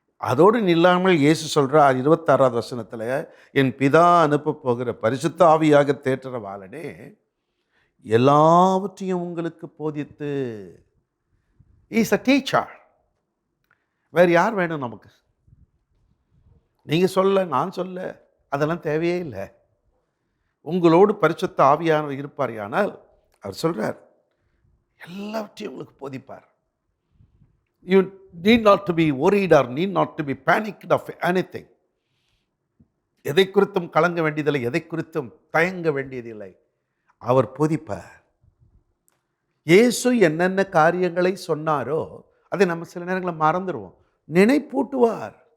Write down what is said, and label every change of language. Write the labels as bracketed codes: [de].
[ta] அதோடு நில்லாமல் இயேசு சொல்றார் 26வது வசனத்தில், என் பிதா அனுப்ப போகிற பரிசுத்த ஆவியாக தேற்றரவாளனே எல்லாவற்றையும் உங்களுக்கு போதித்து. [en] Is a teacher. [ta] வேறு யார் வேணும் நமக்கு? நீங்கள் சொல்ல, நான் சொல்ல, அதெல்லாம் தேவையே இல்லை. உங்களோடு பரிசுத்த ஆவியானவர் இருப்பார். ஆனால் அவர் சொல்றார் எல்லாவற்றையும் உங்களுக்கு போதிப்பார். [en] You need not to be worried or need not to be panicked of anything. [ta] எதை குறித்தும் கலங்க வேண்டியதில்லை, எதை குறித்தும் தயங்க வேண்டியதில்லை. அவர் போதிப்பார். இயேசு என்னென்ன காரியங்களை சொன்னாரோ அதை நம்ம சில நேரங்களில் மறந்துடுவோம். நினைப்பூட்டுவார்.